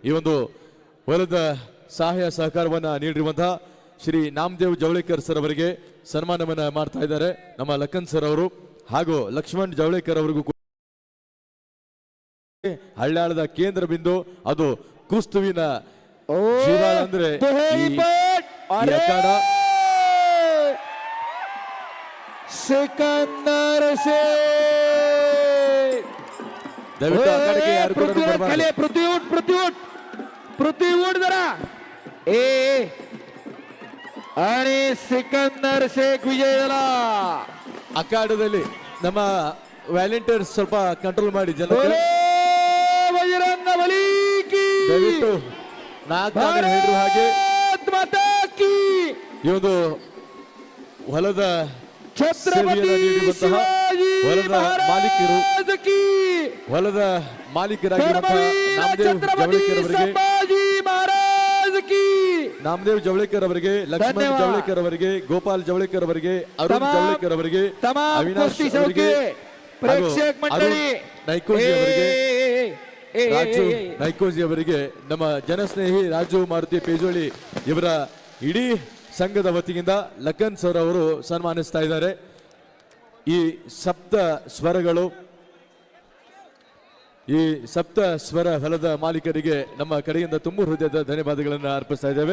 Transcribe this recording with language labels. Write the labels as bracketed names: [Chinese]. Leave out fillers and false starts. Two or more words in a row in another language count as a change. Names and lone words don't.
[Kannada] ಈ ಒಂದು ಹೊಲದ ಸಹಾಯ ಸಹಕಾರವನ್ನ ನೀಡಿರುವಂತಹ ಶ್ರೀ ನಾಮದೇವ್ ಜವಳೇಕರ್ ಸರ್ ಅವರಿಗೆ ಸನ್ಮಾನವನ್ನ ಮಾಡ್ತಾ ಇದ್ದಾರೆ ನಮ್ಮ ಲಖನ್ ಸರ್ ಅವರು, ಹಾಗೂ ಲಕ್ಷ್ಮಣ್ ಜವಳೇಕರ್ ಅವರಿಗೂ ಹಳ್ಯಾಳದ ಕೇಂದ್ರ ಬಿಂದು, ಅದು ಕುಸ್ತುವಿನ ಜೀವಾಳ ಅಂದ್ರೆ ಈ ಅಖಾಡ. ಸಿಕಂದರ್ ದಯವಿಟ್ಟು ಅಖಾಡಕ್ಕೆ ಯಾರು ಕೂಡ ಬರಬಾರದು. [Marathi] पृथ्वी उठ जरा ए आणि सिकंदर शेख विजय झाला. [Kannada] ಅಖಾಡದಲ್ಲಿ ನಮ್ಮ ವ್ಯಾಲೆಂಟಿಯರ್ಸ್ ಸ್ವಲ್ಪ ಕಂಟ್ರೋಲ್ ಮಾಡಿ ಜನ. [Hindi] बजरंग बली की [Kannada] ದಯವಿಟ್ಟು ನಾಲ್ಕು ಹೇಳಿರುವ ಹಾಗೆ [Hindi] भारत माता की [Kannada] ಈ ಒಂದು ಹೊಲದ [Hindi] छत्रपति [Kannada] ಸೇವೆಯನ್ನು ನೀಡಿರುವಂತಹ [Hindi] शिवाजी [Kannada] ಹೊಲದ ಮಾಲೀಕರು, [Hindi] महाराज की [Kannada] ಹೊಲದ ಮಾಲೀಕರಾಗಿರುವಂತಹ [Hindi] धर्मवीर [Kannada] ನಾಮದೇವ್ [Hindi] छत्रपति [Kannada] ಜವಳೇಕರ್ ಅವರಿಗೆ, [Hindi] संभाजी महाराज की [Kannada] ನಾಮದೇವ್ ಜವಳೇಕರ್ ಅವರಿಗೆ, ಲಕ್ಷ್ಮಣ್ ಧನ್ಯವಾದ. ಜವಳೇಕರ್ ಅವರಿಗೆ, ಗೋಪಾಲ್ ಜವಳೇಕರ್ ಅವರಿಗೆ, ಅರುಣ್ [Marathi] तमाम- [Kannada] ಜವಳೇಕರ್ ಅವರಿಗೆ, [Marathi] तमाम [Kannada] ಅವಿನಾಶ್ [Marathi] कुस्ती [Kannada] ಅವರಿಗೆ, [Marathi] शौके प्रेक्षक [Kannada] ಹಾಗೂ [Marathi] मंडळी [Kannada] ಅರುಣ್ ನೈಕೋಜಿ ಅವರಿಗೆ, ರಾಜು ನೈಕೋಜಿ ಅವರಿಗೆ, ನಮ್ಮ ಜನಸ್ನೇಹಿ ರಾಜು ಮಾರುತಿ ಪೇಜೋಳಿ ಇವರ ಇಡೀ ಸಂಘದ ವತಿಯಿಂದ ಲಖನ್ ಸರ್ ಅವರು ಸನ್ಮಾನಿಸ್ತಾ ಇದ್ದಾರೆ. ಈ ಸಪ್ತ ಸ್ವರಗಳು, ಈ ಸಪ್ತ ಸ್ವರ ಹೊಲದ ಮಾಲೀಕರಿಗೆ ನಮ್ಮ ಕಡೆಯಿಂದ ತುಂಬು ಹೃದಯದ ಧನ್ಯವಾದಗಳನ್ನು ಅರ್ಪಿಸ್ತಾ ಇದ್ದೇವೆ.